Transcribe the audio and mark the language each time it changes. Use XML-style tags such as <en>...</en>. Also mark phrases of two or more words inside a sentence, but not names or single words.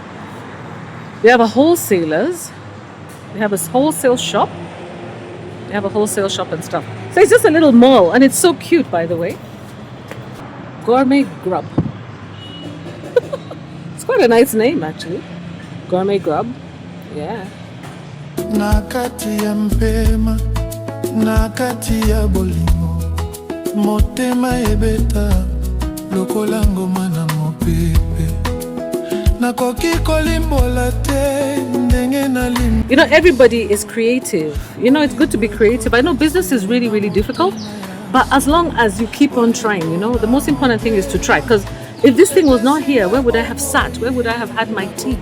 <en>They have a wholesalers. They have a wholesale shop. They have a wholesale shop and stuff. So it's just a little mall, and it's so cute, by the way. Gourmet Grub. It's quite a nice name, actually. Gourmet Grub. Yeah.</en> <ln>Nakati ya mpema, nakati ya bolimo, motema ebeta, lokolango mana mopepe,</ln> <en>You know, everybody is creative. You know, it's good to be creative. I know business is really, really difficult, but as long as you keep on trying, you know, the most important thing is to try. Because if this thing was not here, where would I have sat? Where would I have had my tea?</en>